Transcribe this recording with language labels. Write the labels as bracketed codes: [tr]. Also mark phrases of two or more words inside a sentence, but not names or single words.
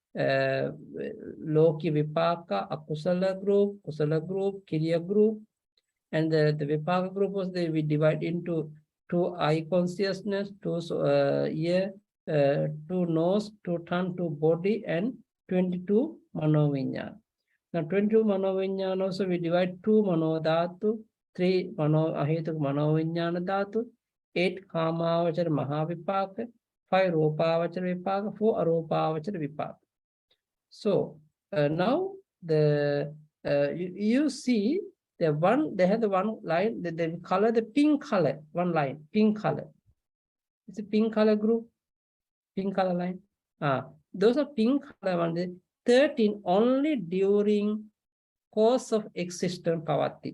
[pi] Loki Vipaka, [en] Akusala group, Kusala group, Kiriya group, and the Vipaka group was we divide into 2 eye consciousness, 2 ear, 2 nose, 2 tongue, 2 body, and 22 manovinyana. Now 22 manovinyana also we divide [pi] 2 manodhatu, 3 ahetuk manovinyana dhatu, 8 kamavachara mahavipaka, 5 rupavachara vipaka, 4 arupavachara vipaka. [en] So now you see they have the one line, they color the pink color, one line, pink color. It's a pink color group, pink color line. Those are pink color ones. 13 only during course of existence Pavatti.